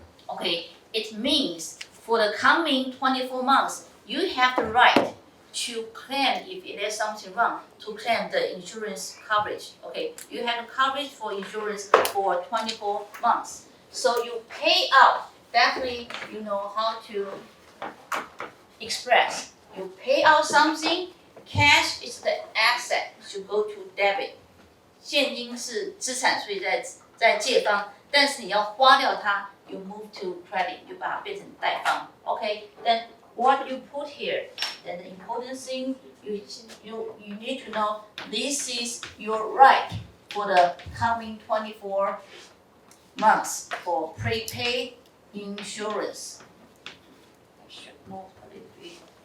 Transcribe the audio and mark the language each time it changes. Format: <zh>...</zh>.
<en>Okay, it means for the coming 24 months, you have the right to claim if there's something wrong, to claim the insurance coverage. Okay, you have coverage for insurance for 24 months. So you pay out, definitely you know how to express. You pay out something, cash is the asset, should go to debit.</en> <zh>现金是资产，所以在借方，但是你要花掉它 ，</zh> <en>you move to credit，</en> <zh>就把它变成贷方。</zh> <en>Okay, then what you put here? Then the important thing you need to know this is your right for the coming 24 months for prepaid insurance. I should move a little bit.</en>